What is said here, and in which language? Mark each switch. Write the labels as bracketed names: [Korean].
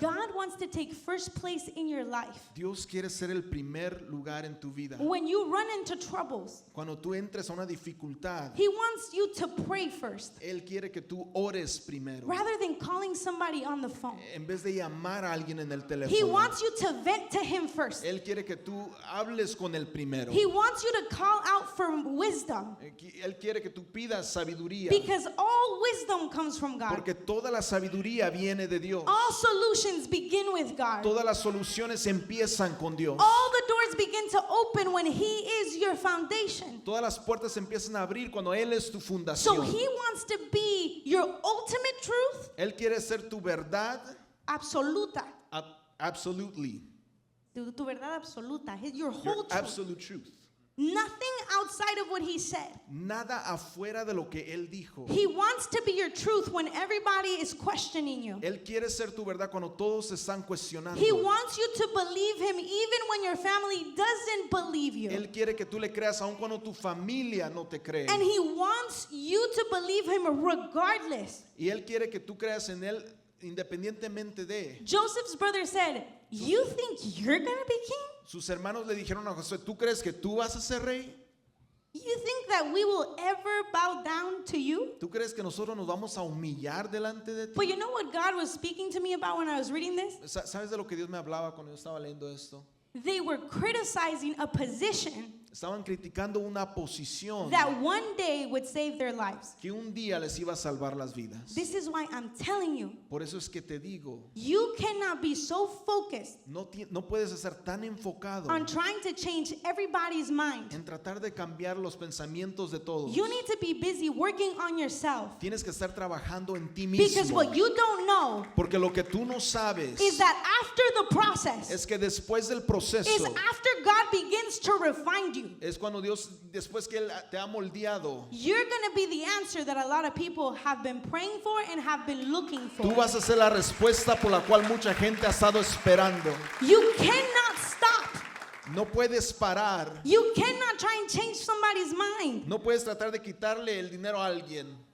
[English] God wants to take first place in your life. [Spanish] Dios quiere ser el primer lugar en tu vida. [English] When you run into troubles, [Spanish] Cuando tú entres a una dificultad, [English] He wants you to pray first [Spanish] Él quiere que tú ores primero. [English] rather than calling somebody on the phone. [Spanish] En vez de llamar a alguien en el [English] He [Spanish] teléfono, [English] wants you to vent to Him first. [Spanish] Él quiere que tú hables con Él primero. [English] He wants you to call out for wisdom [Spanish] Él quiere que tú pidas sabiduría, [English] because all wisdom comes from God. [Spanish] porque toda la sabiduría viene de Dios. [English] All solutions begin with God. [Spanish] Todas las soluciones empiezan con Dios. [English] All the doors begin to open when He is your foundation. [Spanish] Todas las puertas empiezan a abrir cuando Él es tu [English] So [Spanish] fundación. [English] He wants to be your ultimate truth, [Spanish] Él quiere ser tu verdad, absoluta. [English] absolutely, [Spanish] Tu verdad absoluta, [English] your your whole truth. absolute truth. Nothing outside of what He said. [Spanish] Nada afuera de lo que Él dijo. [English] He wants to be your truth when everybody is questioning you. [Spanish] Él quiere ser tu verdad cuando todos se están cuestionando. [English] He wants you to believe Him even when your family doesn't believe you. [Spanish] Él quiere que tú le creas aun cuando tu familia no te cree. [English] And He wants you to believe Him regardless. [Spanish] Y Él quiere que tú creas en Él independientemente de. [English] Joseph's brother said, "You think you're going to be king? [Spanish] Sus hermanos le dijeron a José, ¿tú crees que tú vas a ser rey? [English] You think that we will ever bow down to you?" [Spanish] ¿Tú crees que nosotros nos vamos a humillar delante de ti? [English] But you know what God was speaking to me about when I was reading this? [Spanish] ¿Sabes de lo que Dios me hablaba cuando yo estaba leyendo esto? [English] They were criticizing a position [Spanish] Estaban criticando una posición [English] that one day would save their lives. [Spanish] que un día les iba a salvar las vidas. [English] This is why I'm telling you, [Spanish] Por eso es que te digo, [English] you cannot be so focused [Spanish] no puedes estar tan enfocado [English] on trying to change everybody's mind. [Spanish] en tratar de cambiar los pensamientos de todos. [English] You need to be busy working on yourself. [Spanish] Tienes que estar trabajando en ti [English] Because [Spanish] mismo. [English] what you don't know [Spanish] Porque lo que tú no sabes [English] is that after the process, [Spanish] es que después del [English] is [Spanish] proceso, [English] after God begins to refine you. you. [Spanish] Es cuando Dios, después que Él te ha moldeado, [English] You're going to be the answer that a lot of people have been praying for and have been looking for. [Spanish] tú vas a ser la respuesta por la cual mucha gente ha estado esperando. [English] You cannot stop. [Spanish] No puedes parar. [English] You cannot try and change somebody's mind. [Spanish] No puedes tratar de quitarle el dinero a alguien.